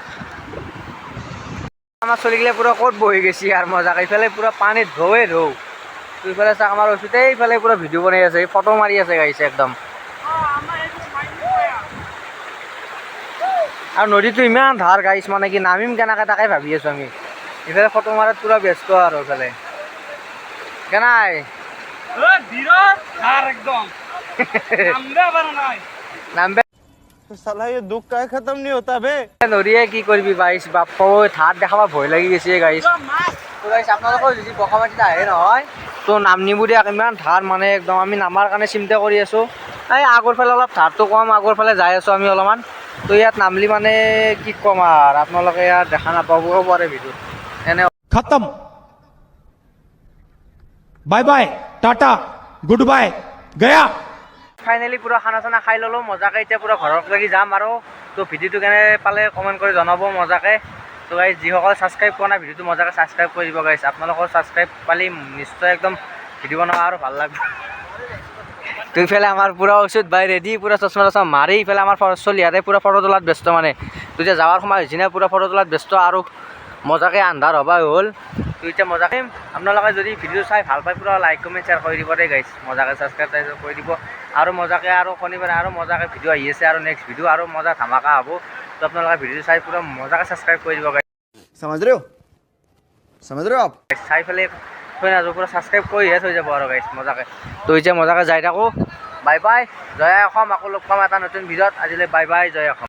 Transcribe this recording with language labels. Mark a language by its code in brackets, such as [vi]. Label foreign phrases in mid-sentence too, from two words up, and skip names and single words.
[as] আমাৰ চলিগিলা পুৰা ক'ত বহি গৈছে আৰু মজাকে ইফালে পুৰা পানীত ঢৌৱে ঢৌ তো ইফালে চাওক আমাৰ ওচৰতে ইফালে পুৰা ভিডিঅ' বনাই আছে ফটো মাৰি আছে গাইছে একদম আৰু নদীটো ইমান ধাৰ গাইছ মানে কি নামিম কেনেকৈ তাকে ভাবি আছোঁ আমি ইফালে ফটো মাৰাত পুৰা ব্যস্ত আৰু ইফালে কেনাই নামবে [hi] साला ये दुख का खत्म नहीं होता बे [as] নদীয়ে কি কৰিবি গাইছ বাপ্পা ধাৰ দেখাব ভয় লাগি গৈছে গাইছ তো গাইছ আপোনালোকৰ যদি বগামাটিত আহে নহয় তো নাম নিবুৰি ইমান ধাৰ মানে একদম আমি নামাৰ কাৰণে চিন্তা কৰি আছোঁ এই আগৰ ফালে অলপ ধাৰটো কম আগৰ ফালে যাই আছোঁ আমি অলপমান তো ইয়াত নামলি মানে কি ক'ম আৰু আপোনালোকে ইয়াত দেখা নাপাবও পাৰে ভিডিঅ'ত এনে [hi] खत्म [en] bye bye tata good bye [hi] गया [as] ফাইনেলি পুৰা খানা চানা খাই ল'লোঁ মজাকে এতিয়া পুৰা ঘৰত লাগি যাম আৰু তো ভিডিঅ'টো কেনে পালে কমেণ্ট কৰি জনাব মজাকে তো গাইছ যিসকলে ছাবস্ক্ৰাইব কৰা নাই ভিডিঅ'টো মজাকে ছাবস্ক্ৰাইব কৰি দিব গাইছ আপোনালোকৰ ছাবস্ক্ৰাইব পালি নিশ্চয় একদম ভিডিঅ' বনাব আৰু ভাল লাগব তো ইফালে আমাৰ পুৰা ওচৰত বাই ৰেডি পুৰা চশমা টচমা মাৰি ইফালে আমাৰ চলিহাতে পুৰা ফটো তোলাত ব্যস্ত মানে তো এতিয়া যাৱাৰ সময় হৈছে না পুৰা ফটো তোলাত ব্যস্ত আৰু মজাকে আন্ধাৰ হ'বা হ'ল তো এতিয়া মজাকে আপোনালোকে যদি ভিডিঅ' চাই ভাল পায় পুৰা [en] like comment share [as] কৰি দিব দেই গাইছ মজাকে ছাবস্ক্ৰাইব কৰি দিব আৰু মজাকে আৰু শনিবাৰে আৰু মজাকে ভিডিঅ' আহি আছে আৰু [en] next video' [as] আৰু মজা ধামাকা হ'ব তো আপোনালোকে ভিডিঅ'টো চাই পুৰা মজাকে ছাবস্ক্ৰাইব কৰি দিব গাইছ [hi] समझ रहे हो आप [as] চাই পেলাই থৈ নাযাব পুৰা ছাবস্ক্ৰাইব কৰিহে থৈ যাব আৰু গাইছ মজাকে তো এতিয়া মজাকে যাই থাকোঁ [en] bye bye [as] জয় অসম আকৌ লগ পাম এটা নতুন ভিডিঅ'ত আজিলৈ [en] bye bye [as] জয় অসম